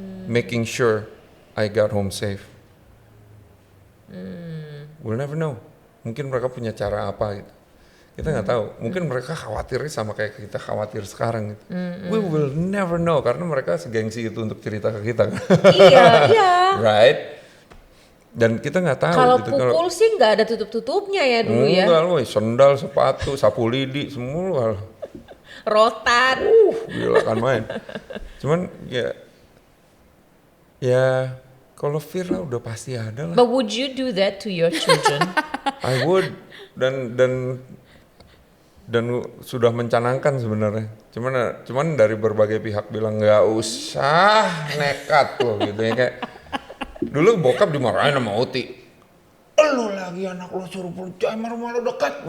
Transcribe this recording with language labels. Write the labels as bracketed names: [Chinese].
[English] Making sure I got home safe. We'll never know. [Indonesian] Mungkin mereka punya cara apa gitu. Kita nggak tahu. Mungkin mereka khawatirnya sama kayak kita khawatir sekarang gitu. [English] We will never know [Indonesian] karena mereka segengsi itu untuk cerita ke kita. Iya. Right? Dan kita nggak tahu. Kalau gitu. pukul sih nggak ada tutup-tutupnya ya dulu ya. Enggak loh, sendal, sepatu, sapu lidi, semua. Rotan. Gila kan main. Cuman ya kalau fear lah udah pasti ada lah. [English] But would you do that to your children? I would [Indonesian] dan sudah mencanangkan sebenarnya. Cuman dari berbagai pihak bilang nggak usah nekat loh gitu ya kayak. Dulu bokap dimarahin sama Uti. Lu lagi anak lo suruh pergi rumah lo dekat.